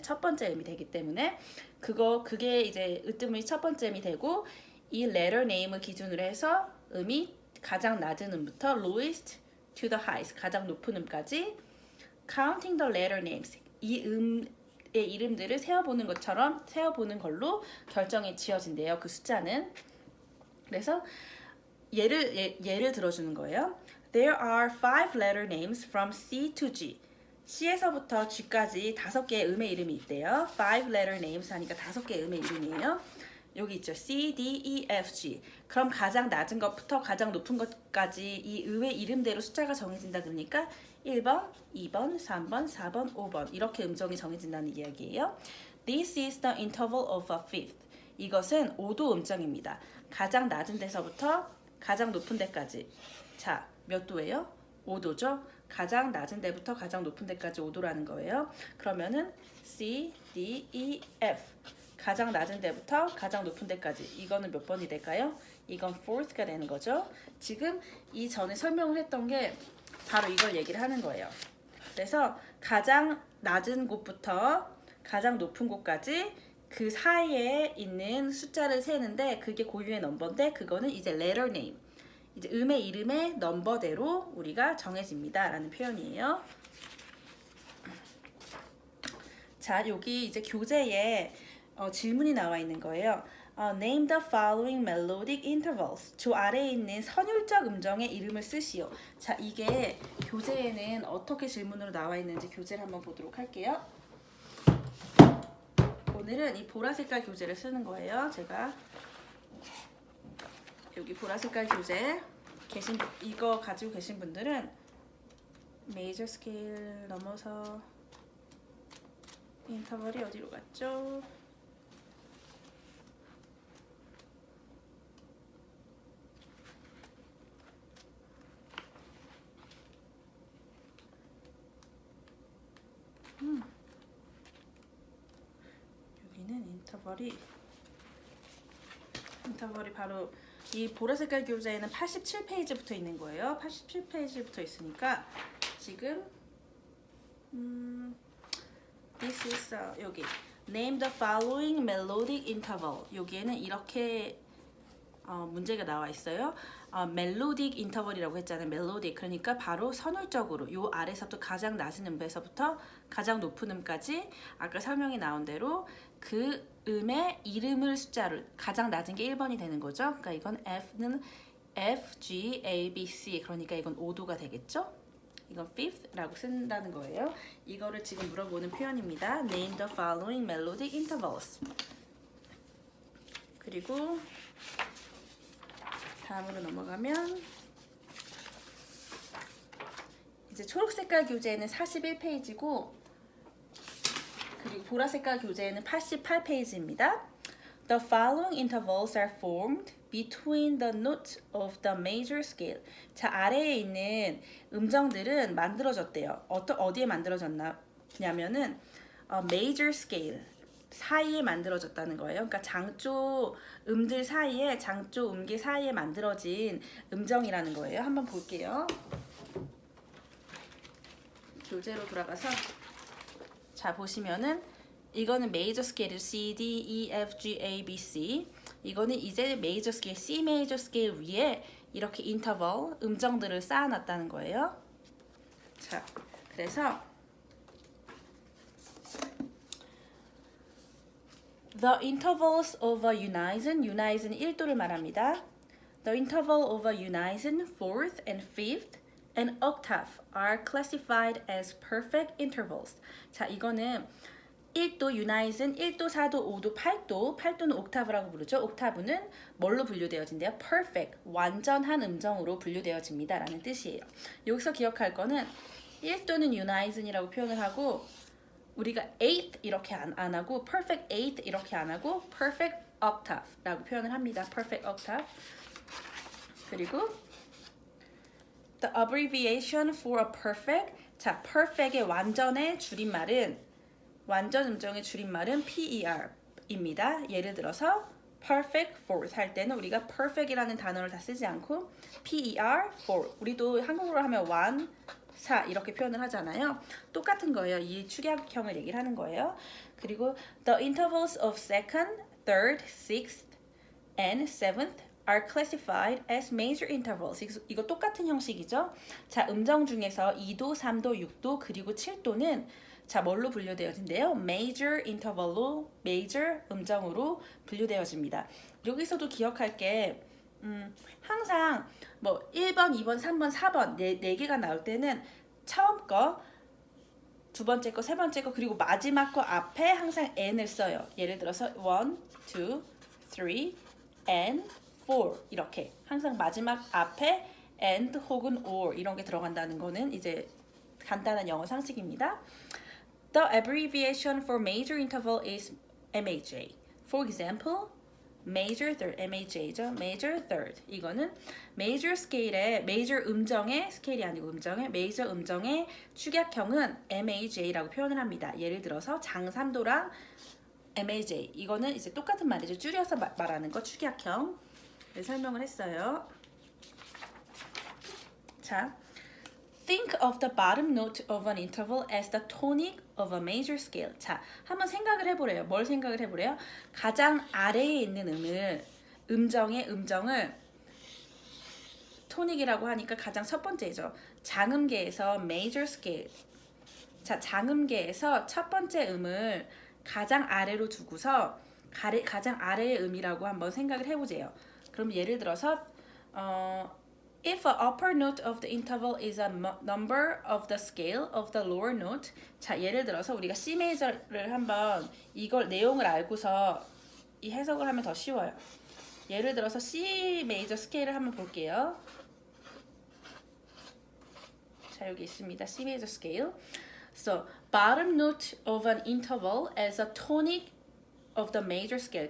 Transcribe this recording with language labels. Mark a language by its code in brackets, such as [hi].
[ko] 첫 번째 음이 되기 때문에 그게 이제 으뜸음이 첫 번째 음이 되고 이 letter name을 기준으로 해서 음이 가장 낮은 음부터 [en] lowest to the highest [ko] 가장 높은 음까지 [en] counting the letter names [ko] 이 음의 이름들을 세어보는 것처럼 세어보는 걸로 결정이 지어진대요. 그 숫자는. 그래서 예를 들어주는 거예요. [en] There are 5 letter names from C to G. [ko] C에서부터 G까지 5개의 음의 이름이 있대요. 5 letter names 하니까 5개의 음의 이름이에요. 여기 있죠. C, D, E, F, G. 그럼 가장 낮은 것부터 가장 높은 것까지 이 음의 이름대로 숫자가 정해진다 그러니까 1번, 2번, 3번, 4번, 5번 이렇게 음정이 정해진다는 이야기예요. [en] This is the interval of a fifth. [ko] 이것은 5도 음정입니다. 가장 낮은 데서부터 가장 높은 데까지. 자, 몇 도예요? 5도죠? 가장 낮은 데부터 가장 높은 데까지 5도라는 거예요. 그러면은 C, D, E, F. 가장 낮은 데부터 가장 높은 데까지. 이거는 몇 번이 될까요? 이건 fourth가 되는 거죠. 지금 이 전에 설명을 했던 게 바로 이걸 얘기를 하는 거예요. 그래서 가장 낮은 곳부터 가장 높은 곳까지 그 사이에 있는 숫자를 세는데 그게 고유의 넘버인데 그거는 이제 letter name. 이제 음의 이름의 넘버대로 우리가 정해집니다. 라는 표현이에요. 자, 여기 이제 교재에 질문이 나와 있는 거예요. [en] Name the following melodic intervals. [ko] 저 아래에 있는 선율적 음정의 이름을 쓰시오. 자, 이게 교재에는 어떻게 질문으로 나와 있는지 교재를 한번 보도록 할게요. 오늘은 이 보라색깔 교재를 쓰는 거예요. 제가 여기 보라색깔 교재 이거 가지고 계신 분들은 메이저 스케일 넘어서 인터벌이 어디로 갔죠? 여기는 인터벌이 바로 이 보라색깔 교재에는 87페이지부터 있는 거예요. 87페이지부터 있으니까 지금 [en] this is [ko] 여기 [en] name the following melodic interval. [ko] 여기에는 이렇게 문제가 나와 있어요. 멜로딕 인터벌이라고 했잖아요. 멜로딕 그러니까 바로 선율적으로 요 아래서부터 가장 낮은 음에서부터 가장 높은 음까지 아까 설명이 나온 대로 그 음의 이름을 숫자를 가장 낮은 게 1번이 되는 거죠. 그러니까 이건 F는 F, G, A, B, C 그러니까 이건 5도가 되겠죠. 이건 fifth라고 쓴다는 거예요. 이거를 지금 물어보는 표현입니다. [en] Name the following melodic intervals. [ko] 그리고 다음으로 넘어가면 이제 초록색깔 교재에는 41페이지고 그리고 보라색깔 교재에는 88페이지입니다. [en] The following intervals are formed between the notes of the major scale. [ko] 자, 아래에 있는 음정들은 만들어졌대요. 어디에 만들어졌냐면은 major scale 사이에 만들어졌다는 거예요. 그러니까 장조 음들 사이에 장조 음계 사이에 만들어진 음정이라는 거예요. 한번 볼게요. 교재로 돌아가서 자 보시면은 이거는 메이저 스케일 C, D, E, F, G, A, B, C. 이거는 이제 메이저 스케일 C 메이저 스케일 위에 이렇게 인터벌 음정들을 쌓아놨다는 거예요. [en] 자, 그래서 The intervals of a unison, unison [ko] 1도를 말합니다. [en] The interval of a unison, fourth and fifth, and octave are classified as perfect intervals. [ko] 자, 이거는 1도, 유나잇은 1도, 4도, 5도, 8도, 8도는 옥타브라고 부르죠. 옥타브는 뭘로 분류되어진대요? perfect, 완전한 음정으로 분류되어집니다. 라는 뜻이에요. 여기서 기억할 거는 1도는 유나잇은이라고 표현을 하고 우리가 eighth 이렇게 안 하고 perfect eighth 이렇게 안 하고 perfect octave라고 표현을 합니다. perfect octave. 그리고 [en] the abbreviation for a perfect. [ko] 자, perfect의 완전의 줄임말은 완전 음정의 줄임말은 PER입니다. 예를 들어서 perfect fourth 할 때는 우리가 perfect이라는 단어를 다 쓰지 않고 PER four 우리도 한국어로 하면 1, 4 이렇게 표현을 하잖아요. 똑같은 거예요. 이 축약형을 얘기를 하는 거예요. 그리고 [en] the intervals of second, third, sixth, and seventh are classified as major intervals. [ko] 이거 똑같은 형식이죠. 자, 음정 중에서 2도, 3도, 6도, 그리고 7도는 자, 뭘로 분류되어진대요? major interval로, major 음정으로 분류되어집니다. 여기서도 기억할 게 항상 뭐 1번, 2번, 3번, 4번 네 개가 나올 때는 처음 거, 두 번째 거, 세 번째 거, 그리고 마지막 거 앞에 항상 n을 써요. 예를 들어서 1, 2, 3, and 4 이렇게 항상 마지막 앞에 and 혹은 or 이런 게 들어간다는 거는 이제 간단한 영어 상식입니다. [en] The abbreviation for major interval is MAJ. For example, major third, MAJ죠. major third. [ko] 이거는 major scale의 major 음정의 스케일이 아니고 음정의 major 음정의 축약형은 MAJ라고 표현을 합니다. 예를 들어서 장3도랑 MAJ 이거는 이제 똑같은 말이죠. 줄여서 말하는 거 축약형. 네, 설명을 했어요. [en] 자, think of the bottom note of an interval as the tonic of a major scale. [ko] 자, 한번 생각을 해보래요. 뭘 생각을 해보래요? 가장 아래에 있는 음정을 토닉이라고 하니까 가장 첫 번째죠. 장음계에서 major scale. 자, 장음계에서 첫 번째 음을 가장 아래로 두고서 가장 아래의 음이라고 한번 생각을 해보세요. 그럼 예를 들어서 [en] if the upper note of the interval is a number of the scale of the lower note. [ko] 자, 예를 들어서 우리가 C 메이저를 한번 이걸 내용을 알고서 이 해석을 하면 더 쉬워요. 예를 들어서 C 메이저 스케일을 한번 볼게요. 자, 여기 있습니다. C 메이저 스케일. [en] So, bottom note of an interval as a tonic of the major scale.